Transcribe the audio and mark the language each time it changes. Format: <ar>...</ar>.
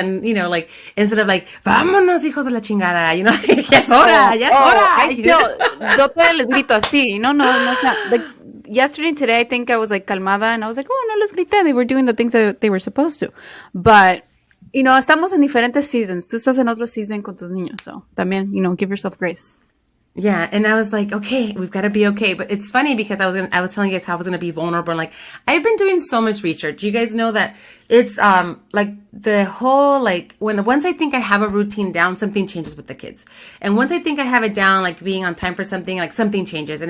<en>And, like, instead of like,</en> <es>vámonos, hijos de la chingada, ya es hora, ya es hora. Yo todavía les grito así, no,</es> <en>it's not. Like, yesterday and today, I think I was like calmada, and I was like, oh,</en> <es>no les grité.</es> <en>They were doing the things that they were supposed to.</en> <es>But, estamos en diferentes seasons. Tú estás en otro season con tus niños. So, también,</es> <en>give yourself grace. Yeah, and I was like, okay, we've got to be okay. But it's funny because I was telling you guys how I was gonna be vulnerable. And like, I've been doing so much research. You guys know that it's like the whole like once I think I have a routine down, something changes with the kids. And once I think I have it down, like being on time for something, like something changes.</en>